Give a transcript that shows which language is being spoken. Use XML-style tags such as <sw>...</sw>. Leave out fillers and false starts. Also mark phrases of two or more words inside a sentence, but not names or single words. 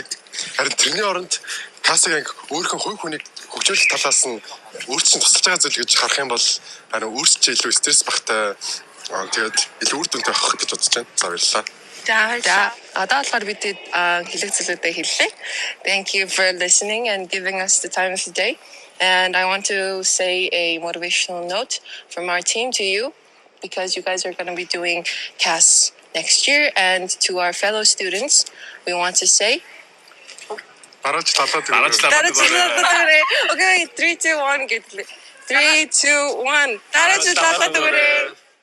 <mn>Харин тэрний оронд кассаг яг өөрхөн хувь хүнийг хөгжүүлэх талаас нь өөрчлөн тусалж байгаа зүйл гэж харах юм бол харин өөрчлөж илүү стресс багтай тэгээд илүү үр дүнтэй авах гэж бодож байна. За баярлалаа. За одоо болохоор бид хэлэх зүйлүүдээ хэллээ.</mn> <en>Thank you for listening and giving us the time of the day. And I want to say a motivational note from our team to you because you guys are going to be doing CAS next year, and to our fellow students we want to say</en> <mn>Дараач талаад</mn> <en>Okay, 3 2 1 get 3 2 1</en> <mn>дараач талаад өгөөрэй.</mn>